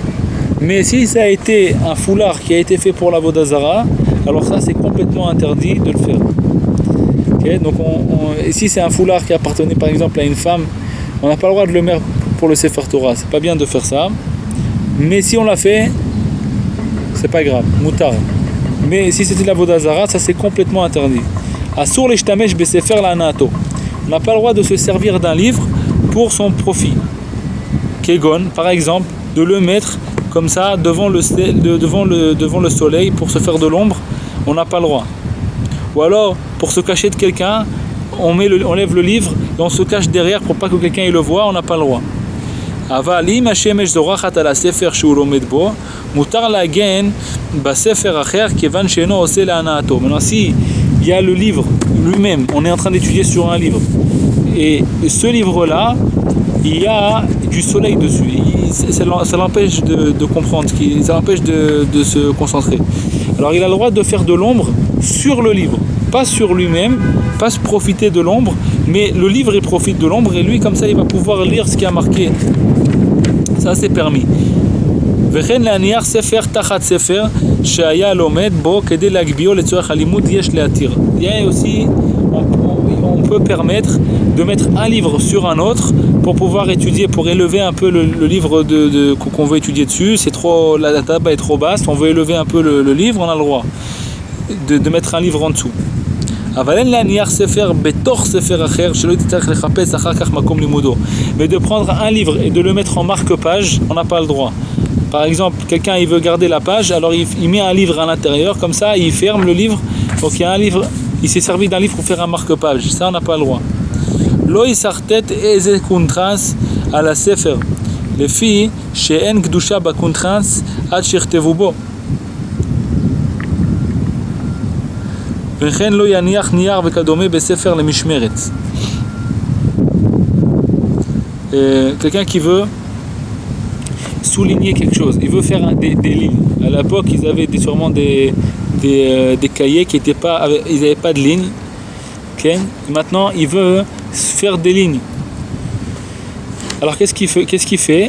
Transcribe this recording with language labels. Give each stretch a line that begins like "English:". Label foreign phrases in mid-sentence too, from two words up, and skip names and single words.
French: Mais si ça a été un foulard qui a été fait pour la
Hebrew: עבודה זרה,
French: alors ça c'est complètement interdit de le faire. Okay? Donc et si c'est un foulard qui appartenait par exemple à une femme, on n'a pas le droit de le mettre pour le
Hebrew: ספר תורה.
French: C'est pas bien de faire ça. Mais si on l'a fait, c'est pas grave, moutar. Mais si c'était de la
Hebrew: עבודה זרה,
French: ça c'est complètement interdit.
Hebrew: אסור להשתמש בספר להנאתו.
French: On n'a pas le droit de se servir d'un livre pour son profit. Kegon, par exemple, de le mettre comme ça devant le soleil pour se faire de l'ombre, on n'a pas le droit. Ou alors, pour se cacher de quelqu'un, on lève le livre et on se cache derrière pour pas que quelqu'un le voit, on n'a pas le droit.
Hebrew: אבל אם השמש זורחת על הספר שהוא לומד בו, מותר להגן בספר אחר כיוון שאינו עושה להנאתו.
French: Maintenant, si il y a le livre lui-même, on est en train d'étudier sur un livre, et ce livre-là, il y a du soleil dessus, ça l'empêche de comprendre, ça l'empêche de se concentrer. Alors il a le droit de faire de l'ombre sur le livre, pas sur lui-même, pas se profiter de l'ombre, mais le livre il profite de l'ombre et lui comme ça il va pouvoir lire ce qui a marqué. Ça c'est permis.
Hebrew: וכן להניח ספר תחת ספר שהיה לומד בו כדי להגביהו לצורך הלימוד יש להתיר.
French: Il y a aussi on peut permettre de mettre un livre sur un autre pour pouvoir étudier, pour élever un peu le livre qu'on veut étudier dessus. C'est trop, la table est trop basse, on veut élever un peu le livre, on a le droit de mettre un livre en dessous.
Hebrew: אבל אין להניח ספר בתוך ספר אחר שלא תצטרך לחפש אחר כך מקום לימודו.
French: Mais de prendre un livre et de le mettre en marque-page, on n'a pas le droit. Par exemple, quelqu'un il veut garder la page, alors il met un livre à l'intérieur, comme ça il ferme le livre, donc il y a un livre, il s'est servi d'un livre pour faire un marque-page, ça on n'a pas le droit.
Hebrew: לא יסרטט איזה קונטרס על הספר, לפי שאין קדושה בקונטרס עד שיכתבו בו. וכן לא יניח נייר וכדומה בספר למשמרת.
French: Quelqu'un qui veut souligner quelque chose, il veut faire des lignes. À l'époque, ils avaient sûrement des cahiers qui n'avaient pas de lignes. Okay? Maintenant, il veut faire des lignes. Alors, qu'est-ce qu'il fait?